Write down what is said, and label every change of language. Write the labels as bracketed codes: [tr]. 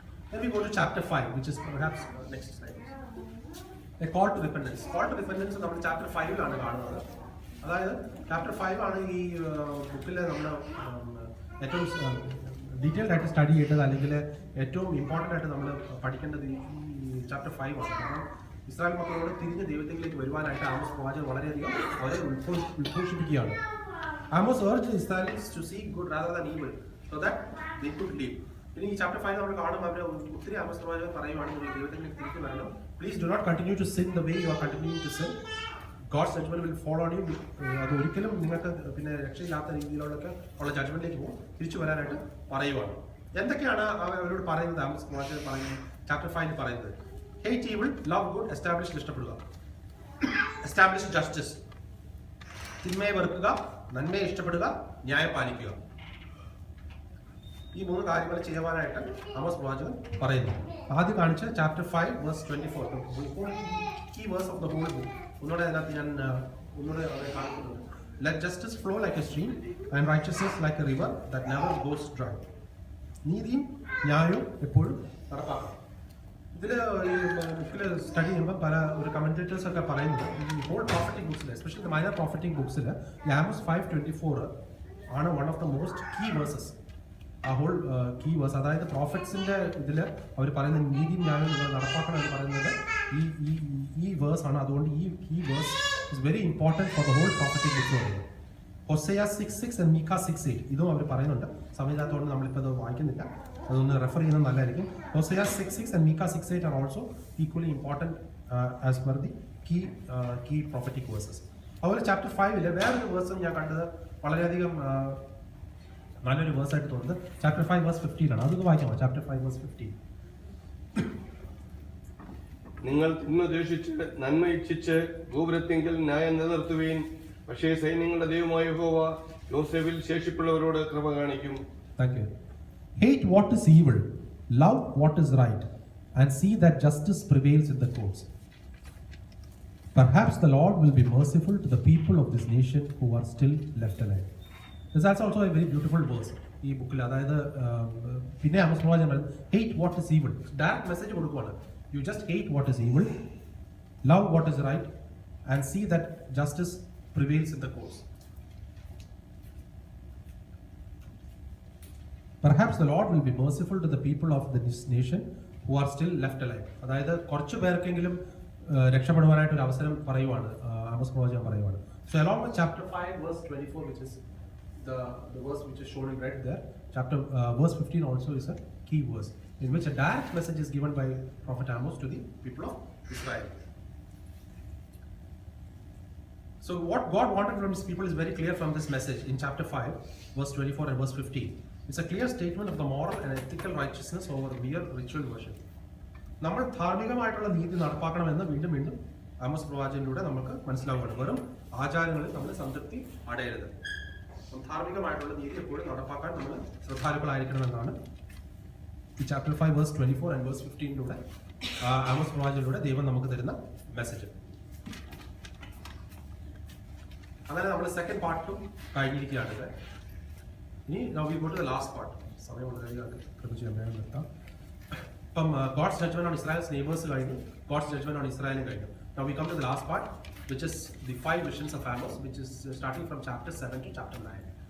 [en] Then we go to chapter 5, which is perhaps next slide. A call to repentance. Call to repentance [ml] നമ്മൾ chapter 5 കാണുന്നത്. അതായത് chapter 5 ആണ് ഈ ബുക്കിലെ നമ്മൾ ഏറ്റവും ഡീറ്റെയിൽഡ് ആയിട്ട് സ്റ്റഡി ചെയ്യേണ്ടത്, അല്ലെങ്കിൽ ഏറ്റവും ഇമ്പോർട്ടൻ്റ് ആയിട്ട് നമ്മൾ പഠിക്കേണ്ടത് ഈ ചാപ്റ്റർ 5 ആണ്. കാരണം ഇസ്രായേൽ മക്കളോട് തിരിഞ്ഞ് ദൈവത്തിലേക്ക് വരുവാനായിട്ട് ആമോസ് പ്രവാചകൻ വളരെയധികം അവരെ ഉദ്ഘോഷിപ്പിക്കുകയാണ്. [en] Amos urged the Israelites to seek good rather than evil so that they could live. [ml] പിന്നെ ഈ ചാപ്റ്റർ 5 നമ്മൾ കാണുമ്പോൾ അവരെ ഒത്തിരി ആമോസ് പ്രവാചകൻ പറയുവാണ്, നിങ്ങൾ ദൈവത്തിലേക്ക് തിരിച്ചു വരണം. [en] Please do not continue to sin the way you are continuing to sin. God's judgment will follow on you. [ml] അത് ഒരിക്കലും നിങ്ങൾക്ക് പിന്നെ രക്ഷയില്ലാത്ത രീതിയിലൊക്കെ ഉള്ള ജഡ്ജ്മെന്റിലേക്ക് പോകും, തിരിച്ചു വരാനായിട്ട് പറയുവാണ്. എന്തൊക്കെയാണ് അവരോട് പറയുന്നത്? ആമോസ് പ്രവാചകൻ പറയുന്നത് ചാപ്റ്റർ 5 പറയുന്നത്, [en] hate evil, love good, establish, [ml] ഇഷ്ടപ്പെടുക, [en] establish justice, [ml] തിന്മയെ വെറുക്കുക, നന്മയെ ഇഷ്ടപ്പെടുക, ന്യായം പാലിക്കുക. ഈ 3 കാര്യങ്ങൾ ചെയ്യുവാനായിട്ട് ആമോസ് പ്രവാചകൻ പറയുന്നു. ആദ്യം കാണിച്ച chapter 5 verse 24, [en] Key verse of the whole book. [ml] ഒന്നുകൂടെ അതിനകത്ത് ഞാൻ കാണിക്കുന്നുണ്ട്. [en] let justice flow like a stream and righteousness like a river that never goes dry. [ml] നീതിയും ന്യായവും എപ്പോഴും നടപ്പാക്കണം. ഇതിൽ ഈ ബുക്കിൽ സ്റ്റഡി ചെയ്യുമ്പോൾ പല ഒരു കമൻറ്റേറ്റേഴ്സ് ഒക്കെ പറയുന്നത് ഈ whole prophetic ബുക്സിൽ especially minor prophetic ബുക്സിൽ Amos 5:24 ആണ് [en] One of the most key verses. [ml] ആ ഹോൾ കീ വേഴ്സ്, അതായത് പ്രോഫറ്റ്സിൻ്റെ ഇതിൽ അവർ പറയുന്ന നീതിയും ന്യായവും നിങ്ങൾ നടപ്പാക്കണം എന്ന് പറയുന്നത് ഈ വേഴ്സ് ആണ്. [en] അതുകൊണ്ട് ഈ verse is very important for the whole prophetic books പറയുന്നത്. [ml] ഹോസേയ 6:6 ആൻഡ് മീക്ക 6:8 ഇതും അവർ പറയുന്നുണ്ട്. സമയമില്ലാത്തതുകൊണ്ട് നമ്മളിപ്പോൾ അത് വായിക്കുന്നില്ല, അതൊന്ന് റെഫർ ചെയ്യുന്നത് നല്ലതായിരിക്കും. [en] Hosea 6:6 and Micah 6:8 are also equally important as per the key prophetic verses. [ml] അതുപോലെ ചാപ്റ്റർ 5 വേറൊരു വേഴ്സും ഞാൻ കണ്ടത് വളരെയധികം നല്ലൊരു വേഴ്സായിട്ട് തോന്നുന്നത് ചാപ്റ്റർ 5 വേഴ്സ് 15 ആണ്. അതൊന്ന് വായിക്കാമോ? Chapter 5 verse 15. നിങ്ങൾ തിന്മ ദ്വേഷിച്ച് നന്മ ഇച്ഛിച്ച് ഗോപുരത്തെങ്കിൽ ന്യായം നിലനിർത്തുകയും പക്ഷേ സൈന്യങ്ങളുടെ ദൈവമായ യഹോവ യോസേഫിൽ ശേഷിപ്പുള്ളവരോട് കൃപ കാണിക്കും. [en] Thank you. Hate what is evil, love what is right, and see that justice prevails in the courts. Perhaps the Lord will be merciful to the people of this nation who are still left alive. This is also a very beautiful verse. [ml] ഈ ബുക്കിൽ അതായത് പിന്നെ Amos പ്രവാചകൻ പറയുന്നത് [en] hate what is evil. [ml] Direct message കൊടുക്കുവാണ്. [en] You just hate what is evil, love what is right, and see that justice prevails in the courts. Perhaps the Lord will be merciful to the people of this nation who are still left alive. [ml] അതായത് കുറച്ച് പേർക്കെങ്കിലും രക്ഷപ്പെടുവാനായിട്ട് ഒരു അവസരം പറയുവാണ് Amos പ്രവാചകൻ പറയുവാണ്. [en] So along with chapter 5 verse 24, which is the verse which is shown in red there, verse 15 also is a key verse in which a direct message is given by Prophet Amos to the people of Israel. So what God wanted from his people is very clear from this message in chapter 5 verse 24 and verse 15. It's a clear statement of the moral and ethical righteousness over mere ritual worship. [ml] നമ്മൾ ധാർമ്മികമായിട്ടുള്ള നീതി നടപ്പാക്കണമെന്ന് വീണ്ടും വീണ്ടും Amos പ്രവാചകനിലൂടെ നമുക്ക് മനസ്സിലാവുകയാണ്. വെറും ആചാരങ്ങളിൽ നമ്മൾ സംതൃപ്തി അടയരുത്. ധാർമ്മികമായിട്ടുള്ള നീതി എപ്പോഴും നടപ്പാക്കാൻ നമ്മൾ ശ്രദ്ധാലുക്കളായിരിക്കണമെന്നാണ് ഈ chapter 5 verse 24 and verse 15 Amos പ്രവാചകനിലൂടെ ദൈവം നമുക്ക് തരുന്ന മെസ്സേജ്. അങ്ങനെ നമ്മൾ സെക്കൻഡ് പാർട്ടും കഴിഞ്ഞിരിക്കുകയാണ്. ഇനി [en] now we go to the last part. [ml] സമയം വളരെയധികം ക്രമിച്ച് വേഗം നിർത്താം. [en] ഇപ്പം God's judgment on Israel's neighbors കഴിഞ്ഞു, God's judgment on Israel കഴിഞ്ഞു. Now we come to the last part, which is the 5 visions of Amos, which is starting from chapter 7 to chapter 9.